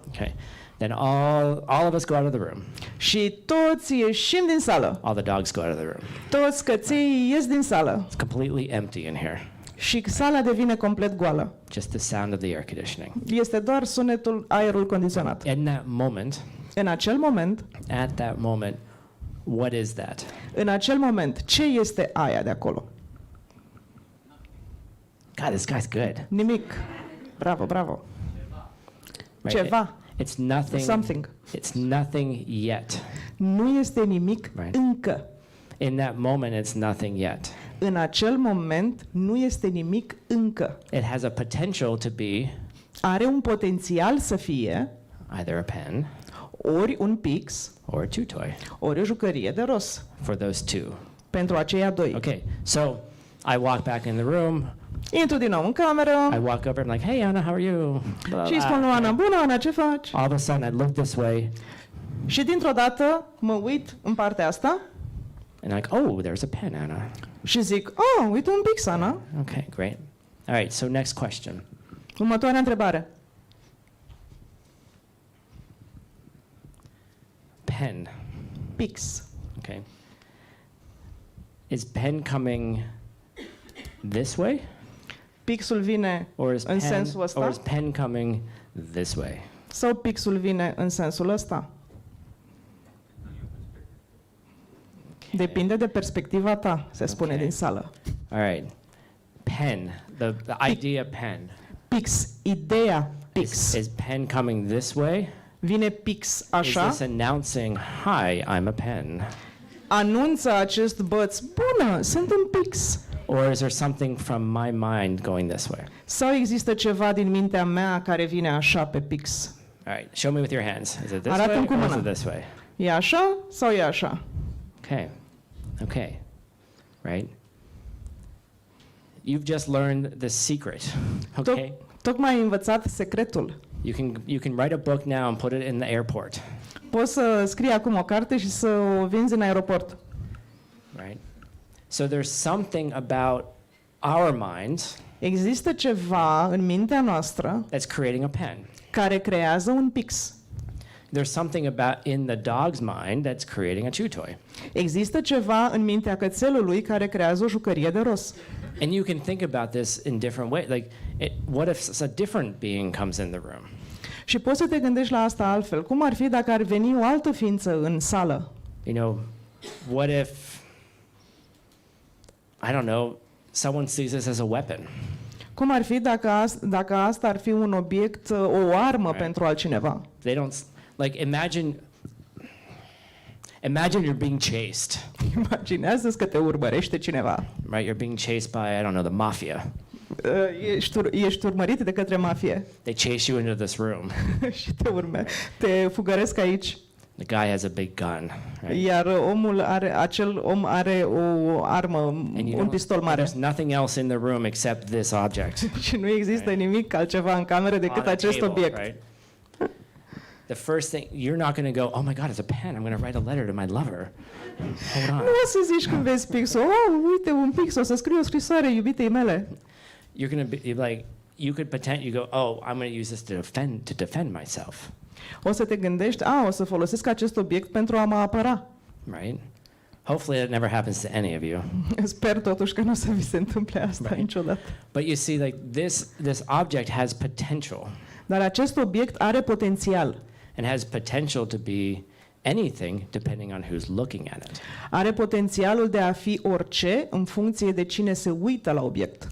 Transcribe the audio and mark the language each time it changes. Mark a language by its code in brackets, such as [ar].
[en] Okay. Then all of us go out of the room. [ro] Și toți ieșim din sală. [en] All the dogs go out of the room. [ro] Toți căței ies din sală. [en] It's completely empty in here. [ro] Și sala devine complet goală. [en] Just the sound of the air conditioning. [ro] Este doar sunetul aerul condiționat. [en] In that moment, [ro] În acel moment, [en] at that moment, what is that? [ro] în acel moment, ce este aia de acolo? [en] God, this guy's good. [ro] Nimic. Bravo, bravo. [en] Right? [ro] Ceva. [en] It's nothing. Something. It's nothing yet. [ro] Nu este nimic [en] Right. [ro] încă. [en] In that moment, it's nothing yet. [ro] În acel moment nu este nimic încă. [en] It has a potential to be [ro] Are un potențial să fie [en] either a pen [ro] ori un pix, [en] or a chew toy [ro] ori o jucărie de ros. [en] for those two. [ro] Pentru aceia doi. [en] Okay, so I walk back in the room. [ro] Intru din nou în cameră [en] I walk over. I'm like, "Hey, Anna, how are you?" Blah, [ro] și îi spun lui [en] blah. [ro] Ana, bună Ana, ce faci? [en] All of a sudden, I look this way, [ro] Și dintr-o dată mă uit în partea asta [en] and I'm like, "Oh, there's a pen, Anna." [ro] și zic, oh, uite un pix, Ana. [en] Okay, great. All right. So next question. [ro] Următoarea întrebare. [en] Pen. [ro] Pix. [en] Okay. Is pen coming this way, [ro] Pixul vine [en] or is [ro] în [en] pen, [ro] sensul ăsta? [en] or is pen coming this way? [ro] Sau pixul vine în sensul ăsta? Depinde de perspectiva ta, se spune [en] Ok. [ro] din sală. [en] All right. Pen. The idea pen. [ro] Pix, ideea pix. [en] Is pen coming this way? [ro] Vine pix [en] Is [ro] așa, [en] this announcing, "Hi, I'm a pen"? [ro] anunță acest băț, bună, sunt un pix. [en] Or is there something from my mind going this way? [ro] Sau există ceva din mintea mea care vine așa pe pix? [en] All right. Show me with your hands. Is it this [ro] Arată-mi [en] way [ro] cu [en] or is [ro] mâna. [en] it this way? [ro] E așa sau e așa? [en] Okay. Okay. Right? You've just learned the secret. Okay? [ro] Tocmai ai învățat secretul. [en] You can write a book now and put it in the airport. [ro] Poți să scrii acum o carte și să o vinzi în aeroport. [en] Right? So there's something about our minds [ro] Există ceva în mintea noastră [en] that's creating a pen. [ro] care creează un pix. [en] There's something about in the dog's mind that's creating a chew toy. [ro] Există ceva în mintea cățelului care creează o jucărie de ros. [en] And you can think about this in different ways. Like, what if a different being comes in the room? [ro] Și poți să te gândești la asta altfel. Cum ar fi dacă ar veni o altă ființă în sală? [en] You know, what if, I don't know, someone sees this as a weapon? [ro] Cum ar fi dacă asta ar fi un obiect, o armă [en] Right. [ro] pentru altcineva? [en] They don't like imagine you're being chased, [ro] Imaginează-ți că te urmărește cineva. [en] right? You're being chased by, I don't know, the mafia. [ro] Ești urmărit de către mafie [en] They chase you into this room. [ro] și te fugăresc aici. [en] The guy has a big gun, right? [ro] Iar acel om are o armă, un pistol mare. [en] There's nothing else in the room except this object. [ro] Și nu există nimic altceva în cameră decât [en] On a [ro] acest [en] table, [ro] obiect. [en] right? The first thing, you're not going to go, oh my God, it's a pen. I'm going to write a letter to my lover. Hold on. [ro] Nu o să zici când vezi pixul, uite un pix, o să scriu o scrisoare iubitei mele. [en] You're going to be like, you go, oh, I'm going to use this to defend myself, [ro] O să te gândești, o să folosesc acest obiect pentru a mă apăra. [en] right? Hopefully that never happens to any of you. [ro] Sper totuși că nu o să vi se întâmple asta [en] Right. [ro] niciodată. [en] But you see, like this object has potential [ro] Dar acest obiect are potențial. [en] and has potential to be anything depending on who's looking at it. [ro] Are potențialul de a fi orice în funcție de cine se uită la obiect.